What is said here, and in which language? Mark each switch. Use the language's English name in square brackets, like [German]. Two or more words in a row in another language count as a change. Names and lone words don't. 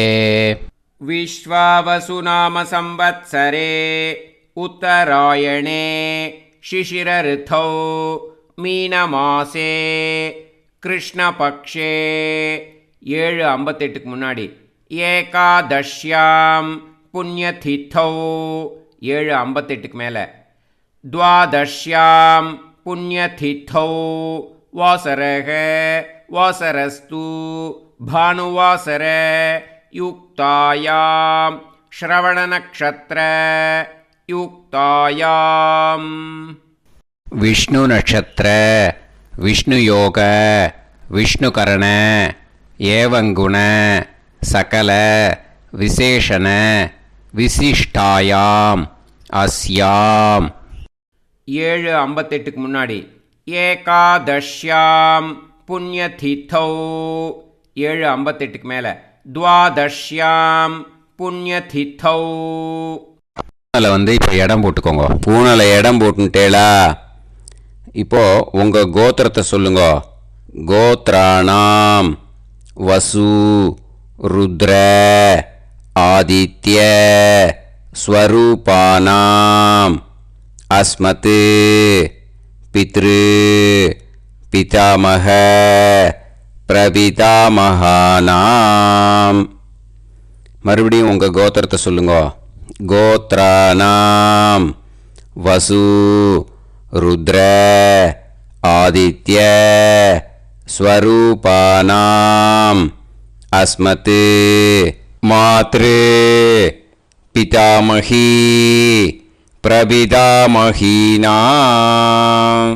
[Sanskrit] विश्वावसुनाम संवत्सरे उत्तरायणे शिशिरऋतौ मीनमासे कृष्णपक्षे 7:58 முன்னாடி एकादश्यां पुण्यतिथौ 7:58 மேலே द्वादश्यां पुण्यतिथौ वासरः वासरस्तु भानुवासर युक्तायां श्रवणनक्षत्र युक्तायां विष्णुनक्षत्र विष्णुयोग विष्णुकरण एवंगुण सकल विशेषण विशिष्टायां अस्यां 7:58 முன்னாடி एकादश्यां पुण्यतिथौ 7:58 மேலே द्वादश्यां पुण्यतिथौ. [Tamil] பூனலை இப்போ இடம் போட்டுக்கோங்க. பூனலை இடம் போட்டுட்டேளா? இப்போது உங்கள் கோத்திரத்தை சொல்லுங்க. [Sanskrit] गोत्राणां वसु रुद्र आदित्य स्वरूपाणाम् अस्मत् पितृ पितामह प्रपितामहानाम. [Tamil] மறுபடியும் உங்கள் கோத்திரத்தை சொல்லுங்க. [Sanskrit] गोत्राणां वसु रुद्र आदित्य स्वरूपाणाम् अस्मत् मातृ पितामही प्रपितामहीनाम्.